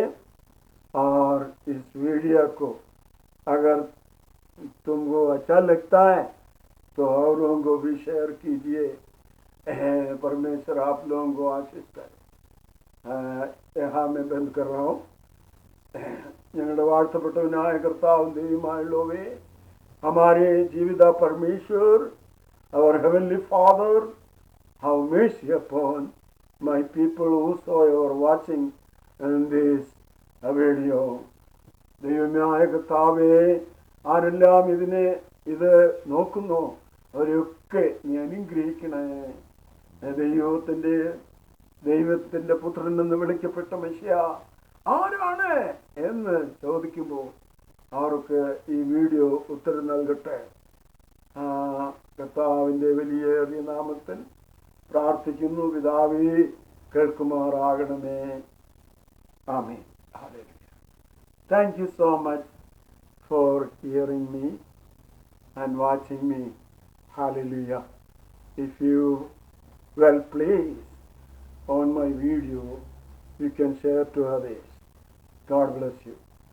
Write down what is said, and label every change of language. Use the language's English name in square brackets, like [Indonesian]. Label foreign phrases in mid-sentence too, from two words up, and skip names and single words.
[Hindi] और इस वीडियो को अगर तुमको अच्छा लगता है तो औरों को भी शेयर कीजिए। परमेश्वर आप लोगों को आशीष करे। यहाँ मैं बंद कर रहा हूँ। [Malayalam] ഞങ്ങളുടെ വാഴ്ത്തപ്പെട്ടവനായ കർത്താവും ദൈവമായുള്ളവേ, [Hindi] हमारे जीवित परमेश्वर, [English] our heavenly Father, have mercy upon my people whosoever watching in this വീഡിയോ. [Malayalam] ദൈവമായ കർത്താവേ, ആരെല്ലാം ഇത് നോക്കുന്നു അവരെയൊക്കെ നീ അനുഗ്രഹിക്കണേ. ദൈവത്തിൻ്റെ പുത്രൻ എന്ന് വിളിക്കപ്പെട്ട മെസ്സിയ ആരാണ് എന്ന് ചോദിക്കുമ്പോൾ അവർക്ക് ഈ വീഡിയോ ഉത്തരം നൽകട്ടെ. കർത്താവിൻ്റെ വലിയേറിയ നാമത്തിൽ പ്രാർത്ഥിക്കുന്നു, പിതാവേ കേൾക്കുമാറാകണമേ. ആമേൻ. [English] Hallelujah. Thank you so much for hearing me and watching me. Hallelujah. If you well pleased on my video, you can share to others. God bless you.